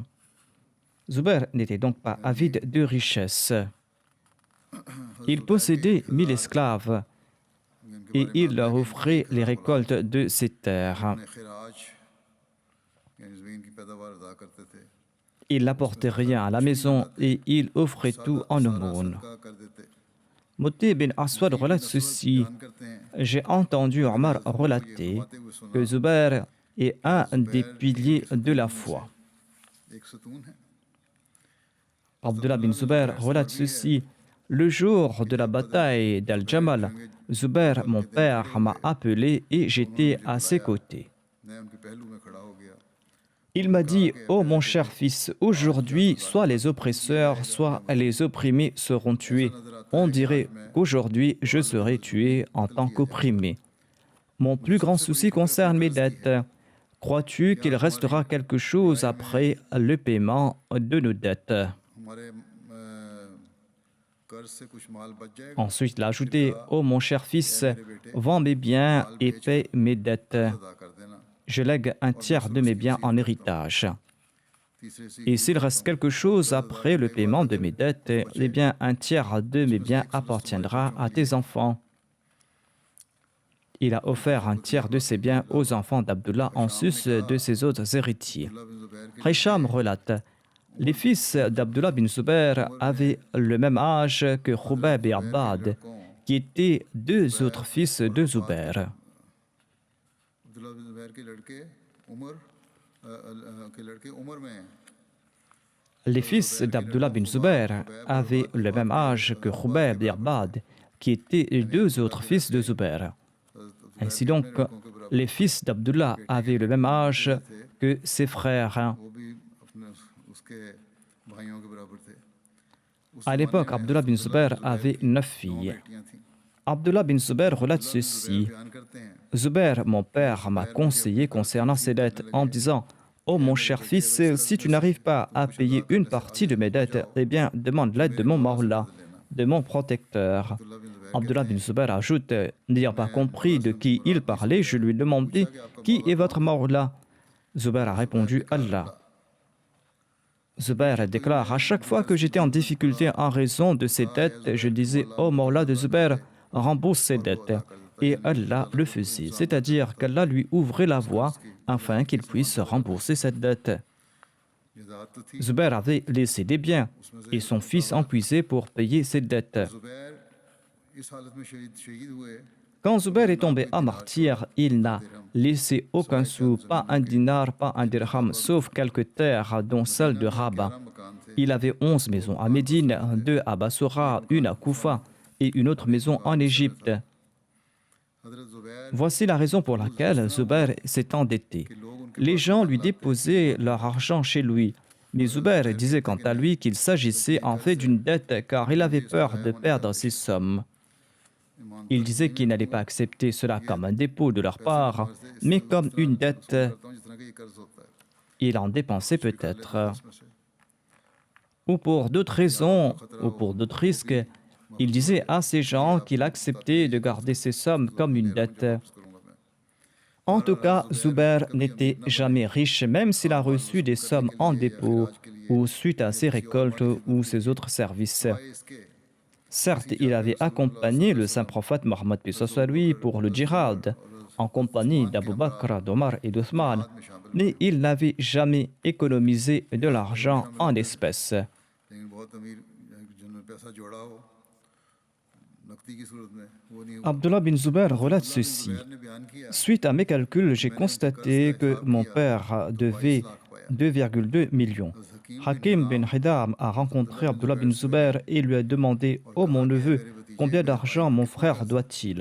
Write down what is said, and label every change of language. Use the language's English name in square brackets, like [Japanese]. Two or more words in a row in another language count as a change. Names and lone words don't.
[French] Zubair n'était donc pas avide de richesses. Il possédait 1000 esclaves et il leur offrait les récoltes de ses terres. [Hindi] अपने खिराज यानी ज़मीन की पैदावार अदा करते थे। [French] Il n'apportait rien à la maison et il offrait tout en aumône. [Hindi] का कर देते। [French] Moti bin Aswad relate ceci. [Hindi] बयान करते हैं [French] J'ai entendu Omar relater que Zubair est un des piliers de la foi. [Hindi] एक सतून है। [French] Abdullah bin Zubair relate ceci. Le jour de la bataille d'Al-Jamal, Zubair, mon père, m'a appelé et j'étais à ses côtés. [Hindi] मैं उनके पहलू में खड़ा हो गया। [French] Il m'a dit, ô mon cher fils, aujourd'hui, soit les oppresseurs, soit les opprimés seront tués. On dirait qu'aujourd'hui, je serai tué en tant qu'opprimé. Mon plus grand souci concerne mes dettes. Crois-tu qu'il restera quelque chose après le paiement de nos dettes? [Hindi] हमारे कर्ज से कुछ माल बच जाएगा। [French] Ensuite, il a ajouté, ô mon cher fils, vends mes biens et paie mes dettes. [Hindi] अदा कर देना। [French] Je lègue un tiers de mes biens en héritage. [Hindi] तीसरे से [French] Et s'il reste quelque chose après le paiement de mes dettes, eh bien, un tiers de mes biens appartiendra à tes enfants. Il a offert un tiers de ses biens aux enfants d'Abdullah en sus de ses autres héritiers. [Hindi] अब्दुल्लाह बिन ज़ुबैर के [French] Hicham relate, Les fils d'Abdullah bin Zubair avaient le même âge que Khubayb et Abbad, qui étaient deux autres fils de Zubair. [Hindi] अब्दुल्ला बिन ज़ुबैर के लड़के उमर के लड़के उमर में हैं। [French] Les fils d'Abdullah bin Zubair avaient le même âge que Khubayb et Abbad, qui étaient deux autres fils de Zubair. Ainsi donc, les fils d'Abdullah avaient le même âge que ses frères. [Hindi] वो भी अपने उसके भाइयों के बराबर थे। [French] À l'époque, Abdullah bin Zubair avait 9 filles. [Hindi] बेटियां थीं। [French] Abdullah bin Zubair relate ceci. [Hindi] बयान करते हैं [French] Zubair, mon père, m'a conseillé concernant ses dettes en disant: Oh mon cher fils, si tu n'arrives pas à payer une partie de mes dettes, eh bien demande l'aide de mon Mawla, de mon protecteur. Abdullah bin Zubair ajoute: N'ayant pas compris de qui il parlait, je lui ai demandé: Qui est votre Mawla? Zubair a répondu: Allah. Zubair déclare: À chaque fois que j'étais en difficulté en raison de ses dettes, je disais: Oh Mawla de Zubair, rembourse ses dettes. Et Allah le faisait, c'est-à-dire qu'Allah lui ouvrait la voie afin qu'il puisse rembourser cette dette. [Hindi] जात तो थी। [French] Zubair avait laissé des biens et son fils en puisait pour payer ses dettes. [Hindi] ज़ुबैर इस हालत में शहीद हुए। [French] Quand Zubair est tombé à martyr, il n'a laissé aucun sou, pas un dinar, pas un dirham, sauf quelques terres, dont celle de Rabat. [Hindi] मकान थे। [French] Il avait 11 maisons à Médine, 2 à Bassora, une à Koufa et une autre maison en Égypte. [Hindi] हज़रत ज़ुबैर [French] Voici la raison pour laquelle Zubair s'est endetté. Les gens lui déposaient leur argent chez lui. Mais Zubair disait quant à lui qu'il s'agissait en fait d'une dette car il avait peur de perdre ces sommes. Il disait qu'il n'allait pas accepter cela comme un dépôt de leur part, mais comme une dette. [Hindi] करता हूँ जिस तरह का ये कर्ज होता है। [French] Il en dépensait peut-être. Ou pour d'autres raisons, ou pour d'autres risques, il disait à ces gens qu'il acceptait de garder ces sommes comme une dette. En tout cas, Zubair n'était jamais riche, même s'il a reçu des sommes en dépôt ou suite à ses récoltes ou ses autres services. [Hindi] इसके [French] Certes, il avait accompagné le saint prophète Mohammed lui pour le djihad, en compagnie d'Abu Bakr, d'Omar et d'Othman, mais il n'avait jamais économisé de l'argent en espèces. [Hindi] लेकिन बहुत अमीर जिन्होंने पैसा जोड़ा हो नकदी की सूरत में वो नहीं हुआ। [French] Abdullah bin Zubair relate ceci. [Hindi] ज़ुबैर ने बयान किया [French] Suite à mes calculs, j'ai constaté que mon père devait 2,2 millions. Hakim bin Hidam a rencontré Abdullah bin Zubair et lui a demandé: Oh mon neveu, combien d'argent mon frère doit-il?